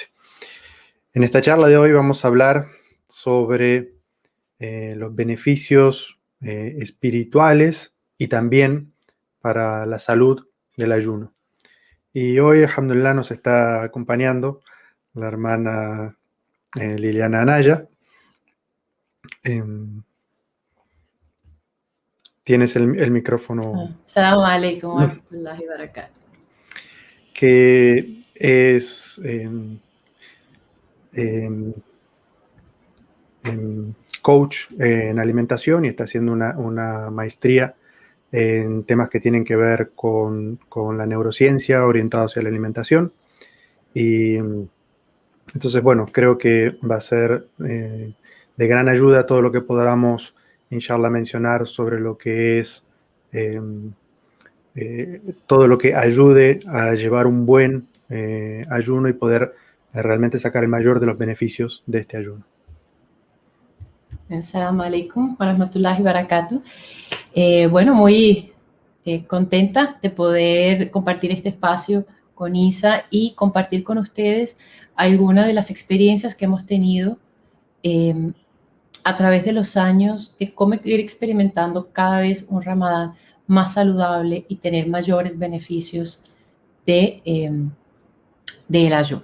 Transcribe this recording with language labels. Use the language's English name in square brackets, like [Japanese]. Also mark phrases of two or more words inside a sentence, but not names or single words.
[Spanish] En esta charla de hoy vamos a hablar sobre los beneficios espirituales y también para la salud del ayuno. Y hoy, alhamdulillah, nos está acompañando la hermana Liliana Anaya. Tienes el micrófono. [Arabic] السلام عليكم و رحمة الله و بركاته. [Spanish] Que es coach en alimentación y está haciendo una maestría en temas que tienen que ver con la neurociencia orientada hacia la alimentación. Y entonces, bueno, creo que va a ser de gran ayuda todo lo que podamos, inshallah, mencionar sobre lo que es todo lo que ayude a llevar un buen ayuno y poder realmente sacar el mayor de los beneficios de este ayuno. [Arabic] السلام عليكم و رحمة الله و بركاته. [Spanish] Bueno, muy contenta de poder compartir este espacio con Isa y compartir con ustedes algunas de las experiencias que hemos tenido a través de los años de cómo ir experimentando cada vez un Ramadán más saludable y tener mayores beneficios del ayuno.